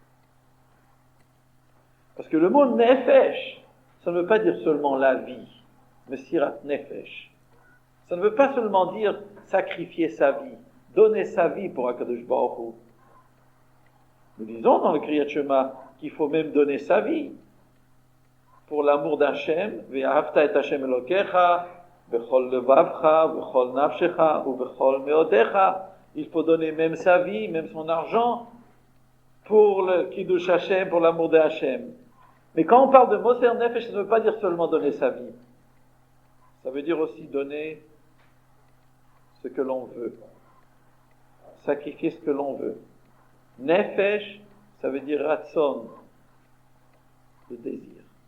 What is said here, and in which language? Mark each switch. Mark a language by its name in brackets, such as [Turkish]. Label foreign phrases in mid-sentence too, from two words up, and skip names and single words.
[French] Parce que le mot Nefesh, ça ne veut pas dire seulement la vie, [Hebrew] מסירות נפש. [French] Ça ne veut pas seulement dire sacrifier sa vie, donner sa vie pour [Hebrew] הקדוש ברוך הוא. [French] Nous disons dans le [Hebrew] קריאת שמע [French] qu'il faut même donner sa vie pour l'amour d'Hachem, [Hebrew] ואהבת את השם אלוקיך בכל לבבך בכל נפשך או בכל מאדך. [French] Il faut donner même sa vie, même son argent, pour le [Hebrew] קידוש השם, [French] pour l'amour de Hashem. Mais quand on parle de [Hebrew] מוסר נפש, [French] ça ne veut pas dire seulement donner sa vie. Ça veut dire aussi donner ce que l'on veut. Sacrifier ce que l'on veut. Nefesh, ça veut dire Ratson, le désir.